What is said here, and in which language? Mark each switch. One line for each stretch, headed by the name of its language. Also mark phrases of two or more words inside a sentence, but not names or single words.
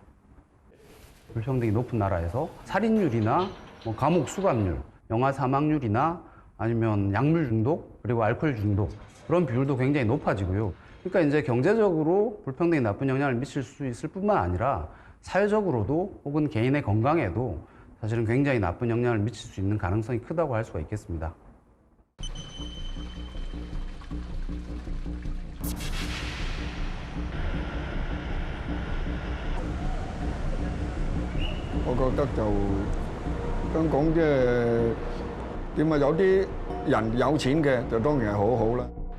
Korean: 불평등이 높은 나라에서 살인율이나 뭐 감옥 수감률, 영아 사망률이나 아니면 약물 중독 그리고 알코올 중독 그런 비율도 굉장히 높아지고요. 그러니까 이제 경제적으로 불평등이 나쁜 영향을 미칠 수 있을 뿐만 아니라 사회적으로도 혹은 개인의 건강에도 사실은 굉장히 나쁜 영향을 미칠 수 있는 가능성이 크다고 할 수가 있겠습니다.
Cantonese: 我覺得就香港即係點啊？有啲人有錢嘅就當然係好好啦。